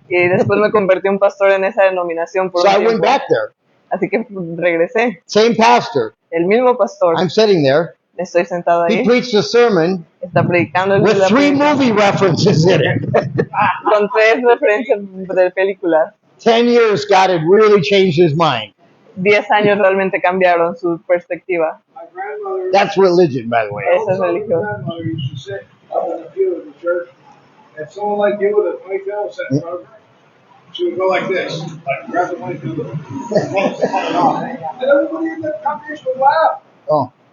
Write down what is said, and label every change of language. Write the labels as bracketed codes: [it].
[es] Y después me convertí en pastor en esa denominación por [en] so [es] un [en] I went [es] tiempo. [en] back there. [es] Así que regresé. [en] Same pastor. [es] El mismo pastor, [en] I'm sitting there. [es] estoy sentado [en] He [es] ahí, [en] preached a sermon [es] está predicando el [en] with [es] la [en] 3 [es] predica- [en] movie references in it. [es] con 3 referencias de películas. [en] 10 years, God had really changed his mind. [es] 10 años realmente cambiaron su perspectiva. [en] My grandmother, That's religion, by the way. [es] Esa es [en] my [es] religión. [en] grandmother used to sit up in the pew of the church, and someone like you with a ponytail sat in front of her. She would go like this, like grab the ponytail, and everybody in the congregation would laugh. Oh,